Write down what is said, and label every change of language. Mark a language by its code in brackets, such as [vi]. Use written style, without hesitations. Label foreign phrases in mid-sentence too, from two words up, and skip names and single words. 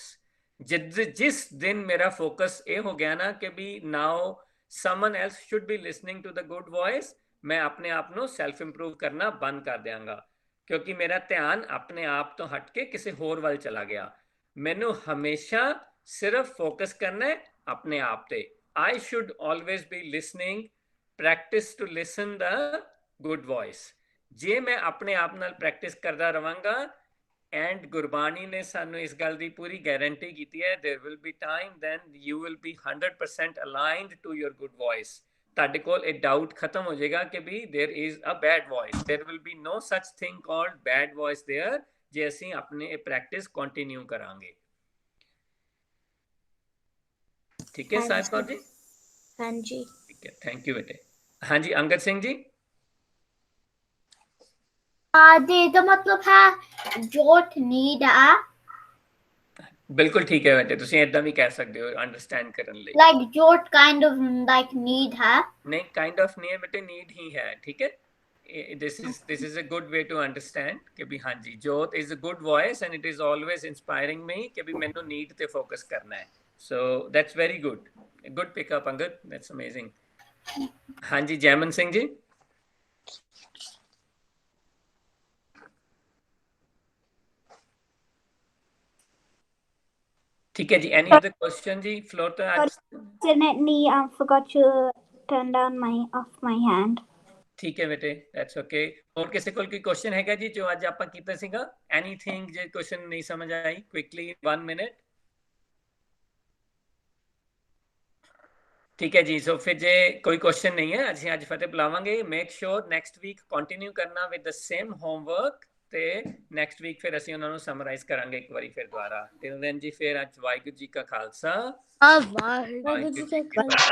[pa] ਜਿਸ ਦਿਨ ਮੇਰਾ ਫੋਕਸ ਇਹ ਹੋ ਗਿਆ ਨਾ ਕਿ ਵੀ [en] now someone else should be listening to the good voice, [pa] ਮੈਂ ਆਪਣੇ ਆਪ ਨੂੰ [en] self improve [pa] ਕਰਨਾ ਬੰਦ ਕਰ ਦਿਆਂਗਾ, ਕਿਉਂਕਿ ਮੇਰਾ ਧਿਆਨ ਆਪਣੇ ਆਪ ਤੋਂ ਹਟ ਕੇ ਕਿਸੇ ਹੋਰ ਵੱਲ ਚਲਾ ਗਿਆ. ਮੈਨੂੰ ਹਮੇਸ਼ਾ ਸਿਰਫ ਫੋਕਸ ਕਰਨਾ ਹੈ ਆਪਣੇ ਆਪ ਤੇ. [en] I should always be listening, practice to listen the good voice. [pa] ਜੇ ਮੈਂ ਆਪਣੇ ਆਪ ਨਾਲ ਪ੍ਰੈਕਟਿਸ ਕਰਦਾ ਰਵਾਂਗਾ, ਐਂਡ ਗੁਰਬਾਣੀ ਨੇ ਸਾਨੂੰ ਇਸ ਗੱਲ ਦੀ ਪੂਰੀ ਗਾਰੰਟੀ ਕੀਤੀ ਹੈ, [en] there will be time then you will be 100% aligned to your good voice. [pa] ਤੁਹਾਡੇ ਕੋਲ ਇਹ ਡਾਊਟ ਖਤਮ ਹੋ ਜਾਏਗਾ ਕਿ ਵੀ [en] there is a bad voice. There will be no such thing called bad voice there, [pa] ਜੇ ਅਸੀਂ ਆਪਣੇ ਇਹ [en] practice continue [pa] ਕਰਾਂਗੇ. ਠੀਕ ਹੈ ਸਾਹਿਬ ਕੌਰ ਜੀ? ਹਾਂਜੀ. ਠੀਕ ਹੈ, [en] thank you [pa] ਬੇਟੇ. ਹਾਂਜੀ ਅੰਗਦ ਸਿੰਘ ਜੀ. ਦੇ ਦਾ ਮਤਲਬ ਹੈ ਜੋਤ ਨੀਡ ਆ. ਬਿਲਕੁਲ ਠੀਕ ਹੈ ਬੇਟੇ, ਤੁਸੀਂ ਇਦਾਂ ਵੀ ਕਹਿ ਸਕਦੇ ਹੋ ਅੰਡਰਸਟੈਂਡ ਕਰਨ ਲਈ. [en] like Jot kind of like need ਹੈ. [pa] ਨਹੀਂ, [en] kind of [pa] ਨਹੀਂ ਹੈ ਬੇਟੇ, ਨੀਡ ਹੀ ਹੈ. ਠੀਕ ਹੈ. [en] this is a good way to understand [pa] ਕਿ ਵੀ ਹਾਂਜੀ ਜੋਤ [en] is a good voice and it is always inspiring me [pa] ਕਿ ਵੀ ਮੈਨੂੰ ਨੀਡ ਤੇ ਫੋਕਸ ਕਰਨਾ ਹੈ. [en] so that's very good. A good pick up Angad, that's amazing. [pa] ਹਾਂਜੀ ਜੈਮਨ ਸਿੰਘ ਜੀ. ਠੀਕ ਹੈ ਜੀ. [en] any other question ਜੀ? floor to Fortunately, I forgot to turn down off my hand. [pa] ਠੀਕ ਹੈ ਬੇਟੇ, [en] that's okay. [pa] ਹੋਰ ਕਿਸੇ ਕੋਲ ਕੋਈ ਕੁਐਸਚਨ ਹੈਗਾ ਜੀ ਜੋ ਅੱਜ ਆਪਾਂ ਕੀਤਾ ਸੀਗਾ? anything ਜੇ ਕੁਐਸਚਨ ਨਹੀਂ ਸਮਝ ਆਈ, [en] quickly 1 minute. [pa] ਠੀਕ ਹੈ ਜੀ. ਸੋ ਫਿਰ ਜੇ ਕੋਈ ਕੁਐਸਚਨ ਨਹੀਂ ਹੈ, ਅਸੀਂ ਅੱਜ ਫਤਿਹ ਬੁਲਾਵਾਂਗੇ. [en] make sure next week continue [pa] ਕਰਨਾ [en] with the same homework, [pa] ਤੇ [en] next week [pa] ਫਿਰ ਅਸੀਂ ਉਹਨਾਂ ਨੂੰ ਸਮਰਾਈਜ਼ ਕਰਾਂਗੇ ਇੱਕ ਵਾਰੀ ਫਿਰ ਦੁਬਾਰਾ. [en] till then [pa] ਜੀ ਫਿਰ ਅੱਜ ਵਾਹਿਗੁਰੂ ਜੀ ਕਾ ਖਾਲਸਾ, ਵਾਹਿਗੁਰੂ ਜੀ ਕੀ ਫਤਿਹ.